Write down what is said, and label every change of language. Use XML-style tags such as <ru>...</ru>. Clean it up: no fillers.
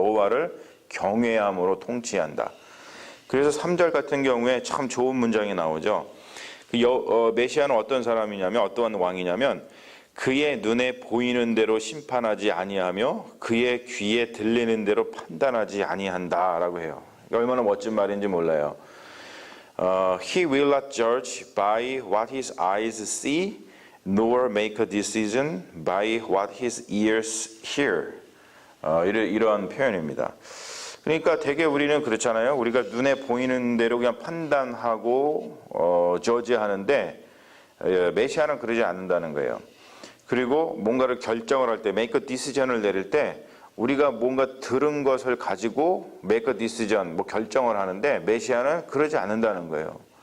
<ko>여호와를 경외함으로 통치한다. 그래서 3절 같은 경우에 참 좋은 문장이 나오죠. 메시아는 어떤 사람이냐면 어떠한 왕이냐면 그의 눈에 보이는 대로 심판하지 아니하며 그의 귀에 들리는 대로 판단하지 아니한다라고 해요. 얼마나 멋진 말인지 몰라요.</ko> <en>He will not judge by what his eyes see, nor make a decision by what his ears hear.</en> <ko>이러한 표현입니다. 그러니까 되게 우리는 그렇잖아요. 우리가 눈에 보이는 대로 그냥 판단하고 저지하는데 메시아는 그러지 않는다는 거예요. 그리고 뭔가를 결정을 할 때,</ko> <en>make a decision</en> <ko>을 내릴 때 우리가 뭔가 들은 것을 가지고 make a decision, 뭐 결정을 하는데 메시아는 그러지 않는다는 거예요.</ko>